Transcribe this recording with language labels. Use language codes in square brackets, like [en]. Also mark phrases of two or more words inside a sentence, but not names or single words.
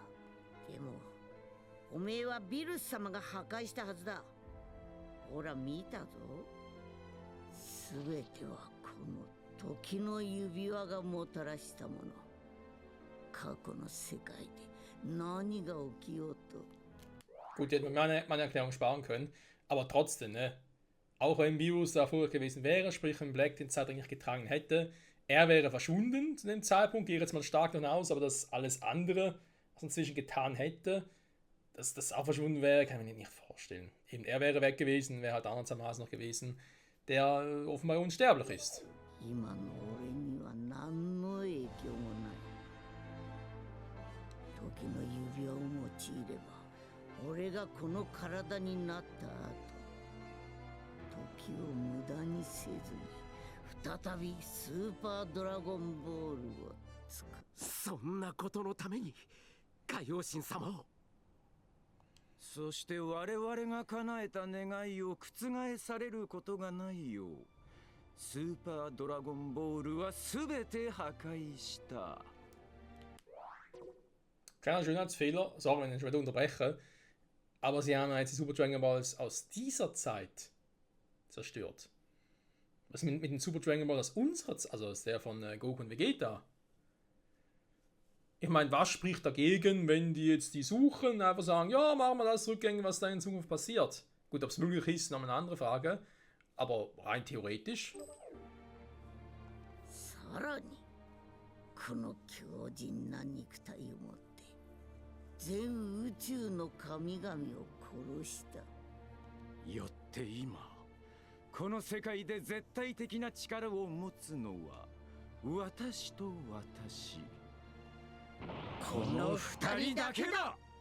[ja] でもおめえはビルス様が破壊したはずだ。ほら見たぞ。すべてはこの時の指輪がもたらしたもの。過去の世界で何が起きようと。 [de] Gut, die hätte man meine Erklärung sparen können. Aber trotzdem, ne? Auch wenn Virus da vorher gewesen wäre, sprich wenn Black den Zeitring nicht getragen hätte, er wäre verschwunden zu dem Zeitpunkt, gehe jetzt mal stark davon aus, aber das alles andere, was er inzwischen getan hätte, dass das auch verschwunden wäre, kann ich mir nicht vorstellen. Eben, er wäre weg gewesen, wäre halt andererseits noch gewesen, der offenbar unsterblich ist. [ja] 今の俺には何の影響もない。時の指輪を用いれば俺がこの体になった後、時を無駄にせずに再びスーパードラゴンボールを作る。そんなことのために海王神様を。そして我々が叶えた願いを覆されることがないよう、スーパードラゴンボールは全て破壊した。 [de] Kleiner Schönheitsfehler, sorry, wenn ich schon wieder unterbreche, aber sie haben jetzt die Super Dragon Balls aus dieser Zeit zerstört. Was mit den Super Dragon Balls aus unserer Zeit, also aus der von Goku und Vegeta? Ich meine, was spricht dagegen, wenn die jetzt die suchen, einfach sagen, ja, machen wir das rückgängig, was da in Zukunft passiert? Gut, ob es möglich ist, ist noch eine andere Frage, aber rein theoretisch. [ja] さらにこの強靭な肉体を持って全宇宙の神々を殺した。よって今この世界で絶対的な力を持つのは私と私、この二人だけだ。